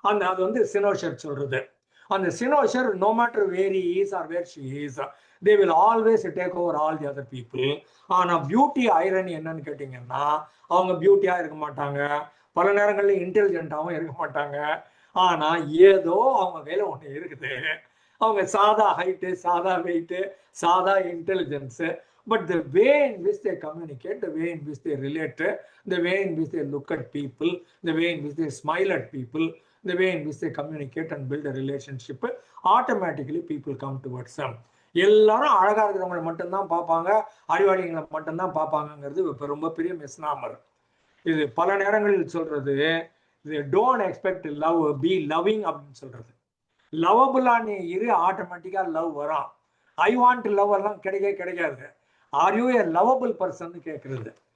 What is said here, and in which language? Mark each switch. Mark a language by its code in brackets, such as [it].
[ta] அது வந்து சினோஷர் சொல்றது. அந்த சினோஷர் [en] No matter where he is or where she is, they will always take over all the other people. [ta] ஆனால் beauty irony என்னன்னு கேட்டிங்கன்னா அவங்க பியூட்டியாக இருக்க மாட்டாங்க, பல நேரங்களில் இன்டெலிஜென்ட்டாகவும் இருக்க மாட்டாங்க. ஆனால் ஏதோ அவங்க கையில் ஒன்று இருக்குது. அவங்க சாதா ஹைட்டு, சாதா வெயிட்டு, சாதா intelligence, [en] but the way in which they communicate, the way in which they relate, the way in which they look at people, the way in which they smile at people, the way in which they communicate and build a relationship, automatically people come towards them. [ta] எல்லாரும் அழகா இருக்கிறவங்களை மட்டும்தான் பார்ப்பாங்க, அறிவாளிகளை மட்டும்தான் பார்ப்பாங்கிறது இப்போ ரொம்ப பெரிய misnomer. இது பல நேரங்களில் சொல்றது இது [en] don't expect love, be loving [ta] அப்படின்னு சொல்றது. லவபுல்லான இரு, ஆட்டோமேட்டிக்கா லவ் வரும். [en] I want love [ta] எல்லாம் கிடைக்காது. [en] are you a lovable person [ta] கேட்கறது.